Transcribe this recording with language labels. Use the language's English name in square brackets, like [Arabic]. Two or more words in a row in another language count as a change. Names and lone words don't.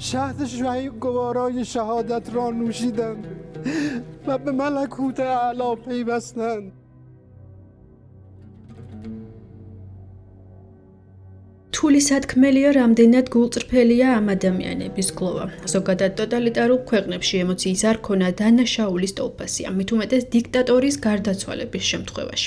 [Persian] شهد گوارای شهادت را نوشیدند و به ملکوت اعلی پیوستند. [Georgian] თული სათქმელია, რამდენად გულწრფელია ამ ადამიანების გლოვა. ზოგადად ტოტალიტარულ ქვეყნებში ემოციის არ ქონა დანაშაულის ტოლფასია, მით უმეტეს დიქტატორის გარდაცვალების შემთხვევაში.